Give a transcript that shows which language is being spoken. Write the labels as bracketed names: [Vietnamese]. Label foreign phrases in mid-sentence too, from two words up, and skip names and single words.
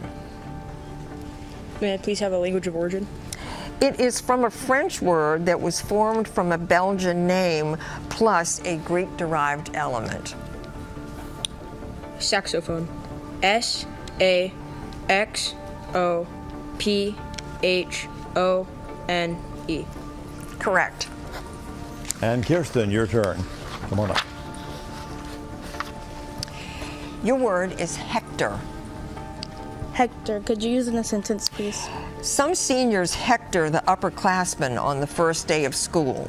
[English] May I please have a language of origin? It is from a French word that was formed from a Belgian name plus a Greek-derived element. Saxophone. S-A-X-O-P-H-O-N-E. Correct. And Kirsten, your turn. Come on up. Your word is Hector. Hector, could you use in a sentence, please? Some seniors hector the upperclassmen on the first day of school.